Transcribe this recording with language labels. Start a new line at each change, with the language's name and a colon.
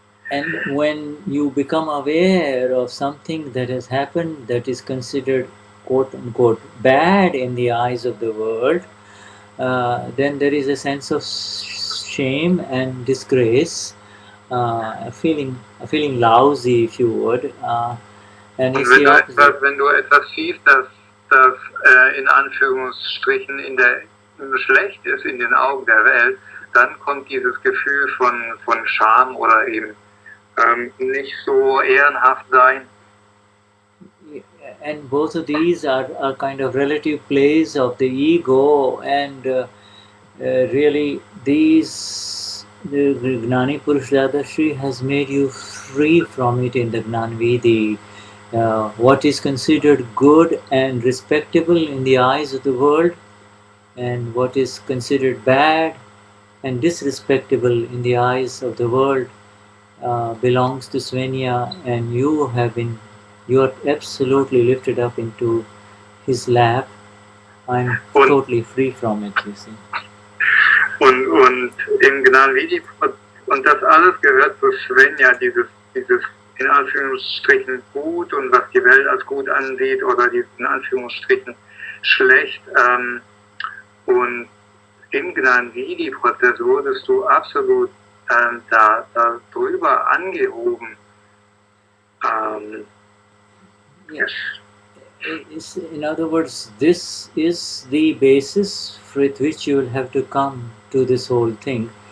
English: And when you become aware of something that has happened that is considered quote unquote bad in the eyes of the world, then there is a sense of shame and disgrace, a feeling lousy, if you would. And
German: Und
English: it's the opposite.
German: wenn du etwas siehst, das in Anführungsstrichen schlecht ist in den Augen der Welt, dann kommt dieses Gefühl von Scham oder eben nicht so ehrenhaft sein.
English: And both of these are kind of relative plays of the ego, and really the Gnani Purush Dadashri has made you free from it in the Gnan Vidhi. What is considered good and respectable in the eyes of the world, and what is considered bad and disrespectable in the eyes of the world, belongs to Swenja, and you are absolutely lifted up into his lap. I'm totally free from it, you see.
German: Und im Gnan Vidhi, und das alles gehört zu Swenja, dieses in Anführungsstrichen gut und was die Welt als gut ansieht oder dieses in Anführungsstrichen schlecht. Und im Gnan Vidhi Prozess wurdest du absolut da drüber angehoben.
English: Yes. In other words, this is the basis with which you will have to come to this whole thing.